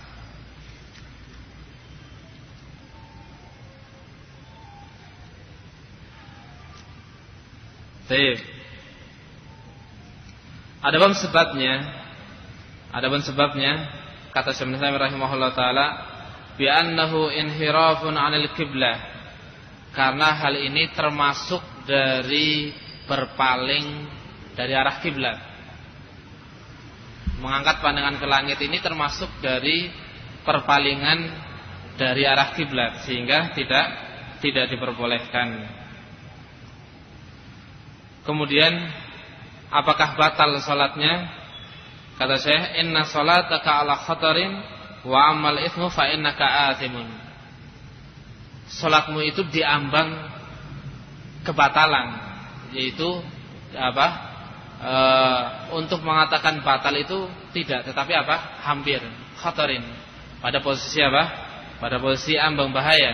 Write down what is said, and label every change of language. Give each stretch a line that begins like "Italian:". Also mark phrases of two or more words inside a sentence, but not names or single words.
Indonesian: Baik. Adapun sebabnya kata Syekh Ibnu Taimiyah
Arabic: رحمه الله تعالى, بأنه انحراف عن القبلة,
Indonesian: karena hal ini termasuk dari berpaling dari arah kiblat. Mengangkat pandangan ke langit ini termasuk dari perpalingan dari arah kiblat, sehingga tidak diperbolehkan. Kemudian apakah batal salatnya? Kata Syekh,
Arabic: إن صلاتك على خطر وأما الإثم فإنك آثم.
Indonesian: Salatmu itu diambang kebatalan, yaitu untuk mengatakan batal itu tidak, tetapi hampir khatarin, pada posisi pada posisi ambang bahaya.